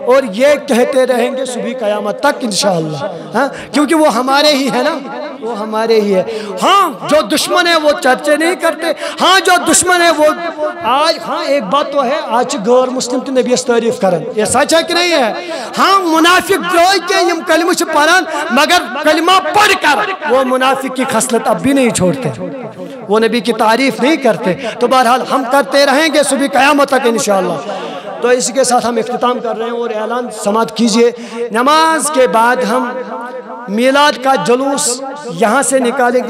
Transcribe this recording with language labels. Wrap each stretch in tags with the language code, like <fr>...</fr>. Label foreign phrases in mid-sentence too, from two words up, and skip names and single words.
<ur>اور یہ کہتے رہیں گے صبح قیامت تک انشاءاللہ. ہاں کیونکہ وہ ہمارے ہی ہے نا, وہ ہمارے ہی ہے. ہاں جو دشمن ہے وہ چرچے نہیں کرتے, ہاں جو دشمن ہے وہ آج, ہاں ایک بات تو ہے, آج غیر مسلم تو نبی</ur> <ks>تعریف کرن,</ks> <ur>یہ سچ ہے کہ نہیں ہے. ہاں منافق جو کہ</ur> <ks>یم کلمہ چھ پڑھان</ks> <ur>مگر کلمہ پڑھ کر وہ منافق کی خصلت اب بھی نہیں چھوڑتے, وہ نبی کی تعریف نہیں کرتے. تو بہرحال ہم کرتے رہیں گے صبح قیامت تک انشاءاللہ. تو اسی کے ساتھ ہم اختتام کر رہے ہیں اور اعلان سماعت کیجئے. نماز کے بعد ہم میلاد کا جلوس یہاں سے نکالیں گے.</ur>